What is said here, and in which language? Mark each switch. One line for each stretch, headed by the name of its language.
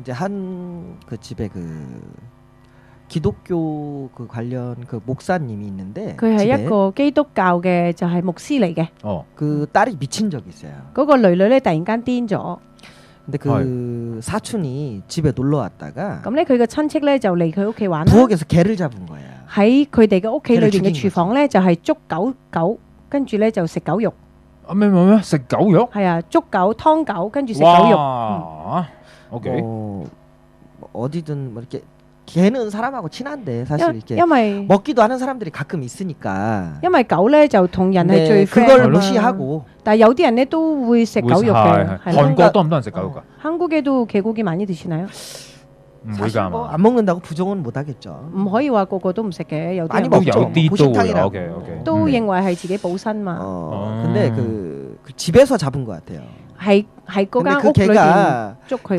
Korean: 이제 한 그 집에 그 기독교 그 관련 그 목사님이 있는데
Cantonese: 佢係一個基督教嘅就係牧師嚟嘅。
Korean: 그 딸이 미친 적이 있어요.
Cantonese: 嗰個女咧突然間癲咗。
Korean: 근데 그 사촌이 집에 놀러 왔다가
Cantonese: 咁咧佢嘅親戚咧就嚟佢屋企玩。
Korean: 부엌에서 개를 잡은 거야.
Cantonese: 喺佢哋嘅屋企裏邊嘅廚房咧就係捉狗，跟住咧就食狗肉。咩？食狗肉？係啊，捉狗劏狗，跟住食狗肉。 OK。
Korean: 어디든 뭐 이렇게 개는 사람하고 친한데 사실 이렇게 먹기도 하는 사람들이 가끔 있으니까.
Cantonese: 因為狗咧就同人係最
Korean: 그걸 무시하고.
Cantonese: 但係有啲人咧都會食狗肉嘅。韓國多唔多人食狗肉㗎？
Korean: 한국에도 개고기 많이 드시나요?
Cantonese: 唔會㗎嘛。
Korean: 안 먹는다고 부정은 못 하겠죠.
Cantonese: 唔可以話個個都唔食嘅，有啲人都有啲都會。OK。都認為係自己補身嘛。
Korean: 근데 그 집에서 잡은 것 같아요.
Cantonese: 係嗰間屋裏邊捉佢嘅。